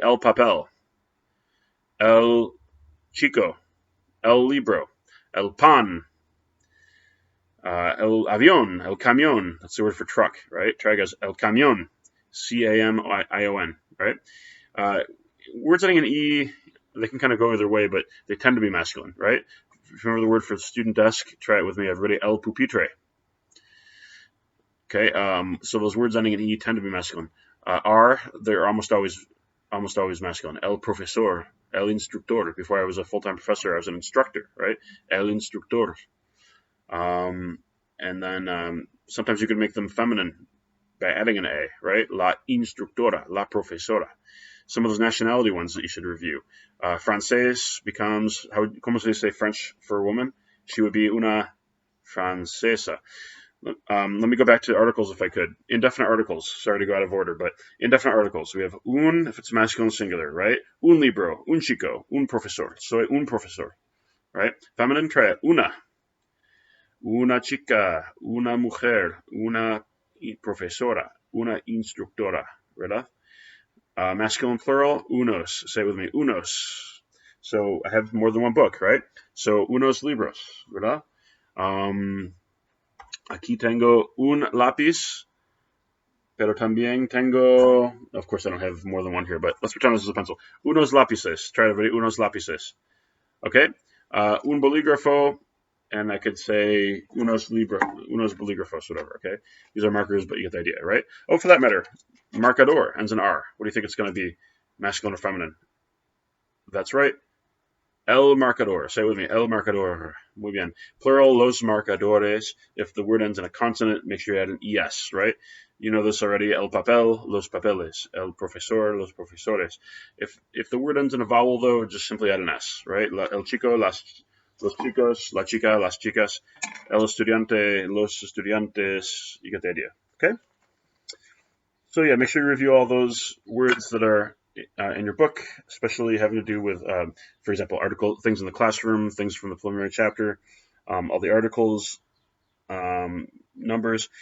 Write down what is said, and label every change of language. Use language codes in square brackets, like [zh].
[es] El papel, el chico, el libro, el pan, el avión, el camión. [en] That's the word for truck, right? Try guys, [es] el camión, [en] C-A-M-I-O-N, right? Words ending in E, they can kind of go either way, but they tend to be masculine, right? If you remember the word for student desk, try it with me, everybody. [es] El pupitre. [en] Okay, so those words ending in E tend to be masculine. They're almost always masculine. [es] El profesor, el instructor. [en] Before I was a full-time professor, I was an instructor, right? [es] El instructor. [en] And then sometimes you can make them feminine by adding an A, right? [es] La instructora, la profesora. [en] Some of those nationality ones that you should review. Francés becomes, [es] ¿cómo se dice [en] French for a woman? She would be [es] una francesa. [en] Let me go back to articles if I could. Indefinite articles. Sorry to go out of order, but indefinite articles. We have un, if it's masculine singular, right? [es] Un libro, un chico, un profesor. So un profesor, right? [en] Feminine, try it. [es] Una chica, una mujer, una profesora, una instructora, ¿verdad? [en] Masculine plural, unos. Say it with me, unos. So I have more than one book, right? [es] So unos libros, ¿verdad? Aquí tengo un lápiz, pero también tengo, [en] of course I don't have more than one here, but let's pretend this is a pencil. [es] Unos lápices. [en] Try it, everybody, [es] unos lápices. Okay? Un bolígrafo, [en] and I could say unos bolígrafos, whatever, okay? These are markers, but you get the idea, right? Oh, for that matter, marcador ends in R. What do you think it's going to be, masculine or feminine? That's right. [es] El marcador. [en] Say it with me. El marcador. [es] Muy bien. Plural, los marcadores. [en] If the word ends in a consonant, make sure you add an es, right? You know this already. [es] El papel, los papeles. El profesor, los profesores. [en] If the word ends in a vowel, though, just simply add an s, right? [es] El chico, los chicos, la chica, las chicas. El estudiante, los estudiantes. [en] You get the idea, okay? So yeah, make sure you review all those words that are in your book, especially having to do with, for example, things in the classroom, things from the preliminary chapter, all the articles, numbers.